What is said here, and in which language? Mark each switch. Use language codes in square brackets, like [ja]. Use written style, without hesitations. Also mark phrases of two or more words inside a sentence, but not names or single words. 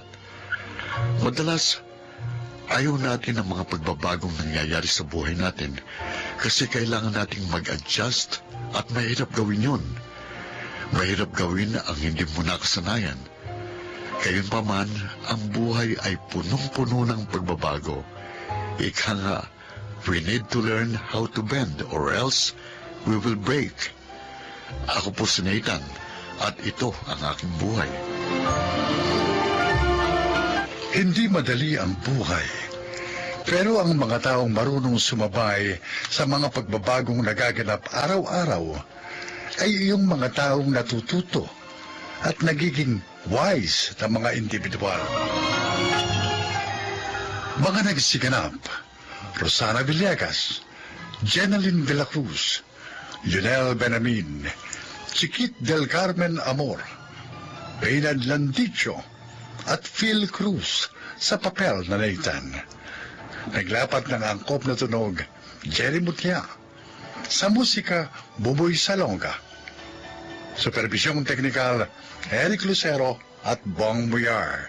[tl] Madalas, ayaw natin ang mga pagbabagong nangyayari sa buhay natin kasi kailangan nating mag-adjust at mahirap gawin yun. Mahirap gawin ang hindi mo nakasanayan. Gayunpaman, ang buhay ay punong-puno ng pagbabago. Ika nga, [en] we need to learn how to bend or else we will break. [tl] Ako po si Nathan at ito ang aking buhay. Hindi madali ang buhay. Pero ang mga taong marunong sumabay sa mga pagbabagong nagaganap araw-araw ay yung mga taong natututo at nagiging wise na mga individual. Mga nagsiganap: Rosana Villegas, Jeneline de la Cruz, Lionel Benamin, Chiquit del Carmen Amor, Reynald Landicho, at Phil Cruz sa papel na Nathan. Naglapat ng angkop na tunog, Jerry Mutya. Sa musika, Buboy Salonga. Supervisyong teknikal, Eric Lucero at Bong Muyar.